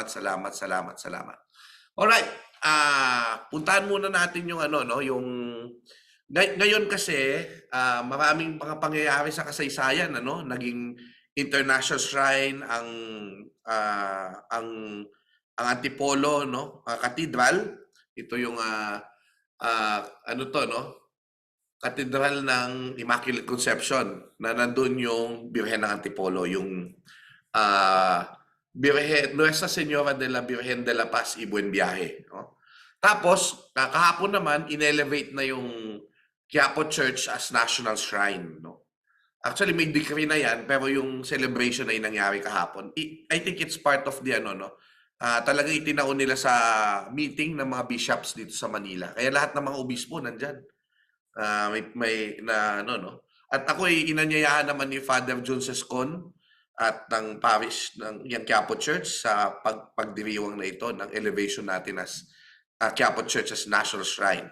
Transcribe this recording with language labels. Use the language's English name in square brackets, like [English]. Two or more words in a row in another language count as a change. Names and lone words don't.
[Filipino] Alright, puntahan muna natin yung yung ngayon kasi maraming mga pangyayari sa kasaysayan, naging [English] international shrine [Filipino] ang Antipolo, cathedral. Ito yung Cathedral ng Immaculate Conception, na nandun yung Birhen ng Antipolo, yung Nuestra Señora de la Virgen de la Paz y Buen Viaje. No? Tapos, kahapon naman, inelevate na yung Quiapo Church [English] as national shrine. [Filipino] No? Actually, may decree na yan, pero yung celebration ay nangyari kahapon. [English] I think it's part of the [Filipino] talagang itinaon nila sa meeting ng mga bishops dito sa Manila. Kaya lahat ng mga obispo nandyan. At ako ay inanyayahan naman ni Father John Sescon at ng parish ng Quiapo Church sa pagdiriwang na ito ng elevation natin [English] as Quiapo Church as National Shrine.